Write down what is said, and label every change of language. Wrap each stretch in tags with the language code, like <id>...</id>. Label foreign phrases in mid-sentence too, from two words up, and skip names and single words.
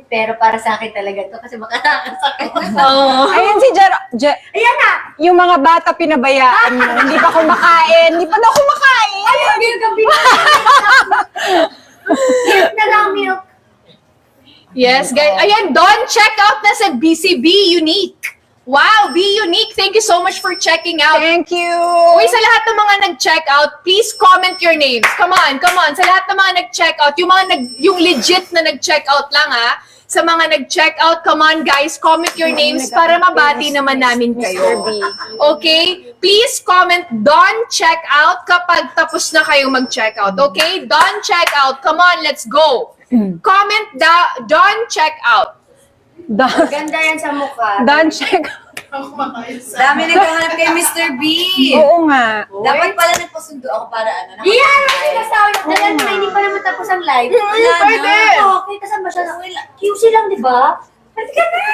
<tl>Pero para sa akin talaga to kasi makakasakit. Ayun si Jeron. Ayan na! Yung mga bata pinabayaan mo, hindi pa kumakain, hindi pa daw kumakain. Ayun, yung gabi na. Milk na lang, milk.</tl> <en>Yes, guys.</en> <tl>Ayan, Don,</tl> <en>check out</en> <tl>na sa BCB Unique.</tl> <en>Wow, Be Unique. Thank you so much for checking out. Thank you.</en> <tl>Uy, sa lahat ng mga nag-check out,</tl> <en>please comment your names. Come on.</en> <tl>Sa lahat ng mga nag-check out, yung legit na nag-check out lang ha. Sa mga nag-check out,</tl> <en>come on guys, comment your names</en> <tl>para mabati naman namin kayo.</tl> <en>Okay? Please comment Don check out</en> <tl>kapag tapos na kayo mag-check out.</tl> <en>Okay? Don check out. Come on, let's go. Comment Don check out.</en> <tl>Ganda yan sa mukha.</tl> <en>Don check.</en> <tl>Dami naghahanap kay Mr. B. Oo nga. Dapat pala nagpasundo ako para ano. Iyan! Sinasabi ko na yan, hindi pa naman tapos ang live. Pwede. Okay, kasama siya. QC lang, di ba? Pwede ka na!</tl>